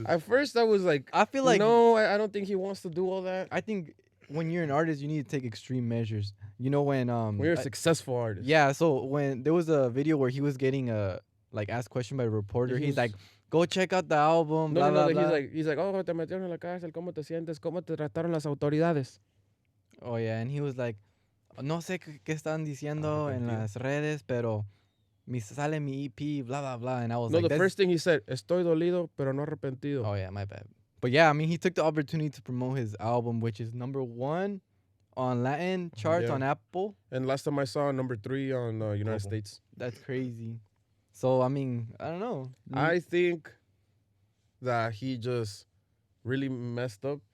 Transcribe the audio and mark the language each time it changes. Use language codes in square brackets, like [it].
[en] At first I was like, I feel like no, I don't think he wants to do all that. I think when you're an artist, you need to take extreme measures. You know, when you're a successful artist. Yeah, so when there was a video where he was getting asked question by a reporter, he's like, go check out the album. No, blah, like blah. he's like, oh, [es] te metieron en la cárcel, ¿cómo te sientes? ¿Cómo te trataron las autoridades? [en] Oh yeah, and he was like, [es] no sé qué están diciendo en las redes, pero sale mi EP, blah blah blah. [en] And I was no, like, the first thing he said, [es] estoy dolido, pero no arrepentido. [en] Oh yeah, my bad. But yeah, I mean, he took the opportunity to promote his album, which is #1 on Latin charts on Apple. And last time I saw, #3 on United States. That's crazy. So I mean, I don't know. I think that he just really messed up.